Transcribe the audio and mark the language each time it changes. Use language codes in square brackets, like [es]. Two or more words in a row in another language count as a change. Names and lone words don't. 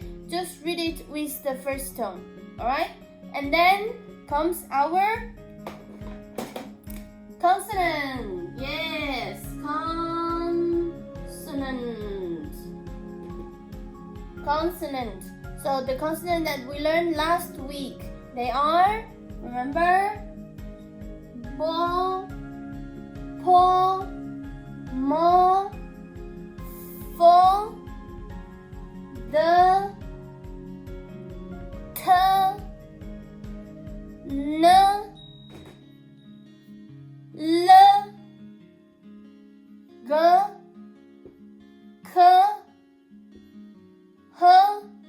[en] Just read it with the first tone, alright? And then comes our consonant. Yes, consonant. So the consonant that we learned last week, they are, remember? [zh] Bo, po, mo, fo, the, t, n, l, g, k, h.